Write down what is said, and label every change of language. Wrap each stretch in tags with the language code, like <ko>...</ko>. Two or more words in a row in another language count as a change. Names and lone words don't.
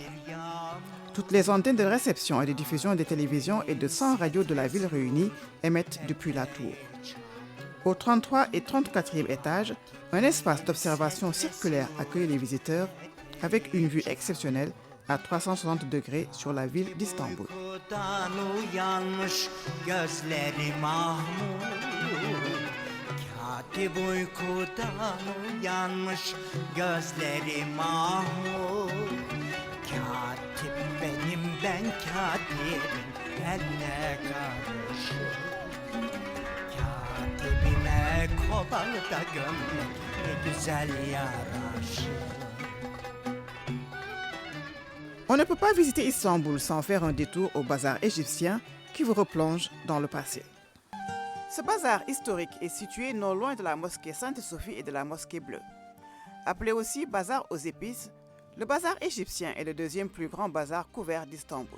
<fr>Toutes les antennes de réception et de diffusion des télévisions et de 100 radios de la ville réunies émettent depuis la tour. Au 33 et 34e étage, un espace d'observation circulaire accueille les visiteurs avec une vue exceptionnelle à 360 degrés sur la ville d'Istanbul.</fr> <tr>Katip benim ben katibim benle karışır Katibime kobalı da gömlek ne güzel yaraşır</tr> <fr>On ne peut pas visiter Istanbul sans faire un détour au bazar égyptien qui vous replonge dans le passé. Ce bazar historique est situé non loin de la mosquée Sainte-Sophie et de la mosquée Bleue. Appelé aussi bazar aux épices, le bazar égyptien est le deuxième plus grand bazar couvert d'Istanbul.</fr>